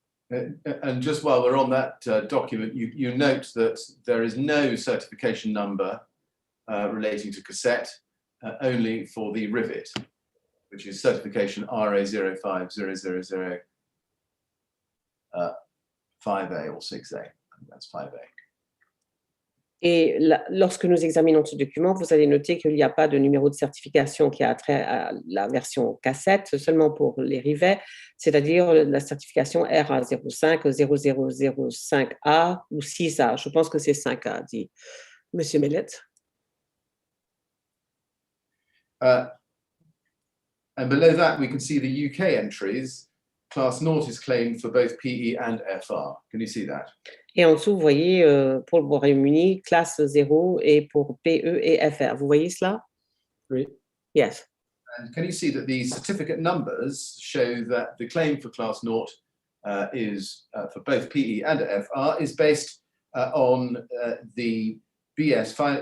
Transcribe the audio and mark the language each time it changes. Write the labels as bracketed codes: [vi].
[en] And just while we're on that document, you note that there is no certification number relating to cassette, only for the rivet, which is certification RA05000 5A or 6A. I think that's 5A. [fr] Et lorsque nous examinons ce document, vous allez noter qu'il n'y a pas de numéro de certification qui a trait à la version cassette, seulement pour les rivets, c'est-à-dire la certification RA05, 0005A ou 6A. Je pense que c'est 5A, dit M. Mellet. [en] And below that, we can see the UK entries. Class 0 is claimed for both PE and FR. Can you see that? [fr] Et en dessous, vous voyez, pour le Royaume-Uni, classe 0 et pour PE et FR. Vous voyez cela? Oui. [en] Yes. And can you see that the certificate numbers show that the claim for Class 0 is for both PE and FR is based on the BS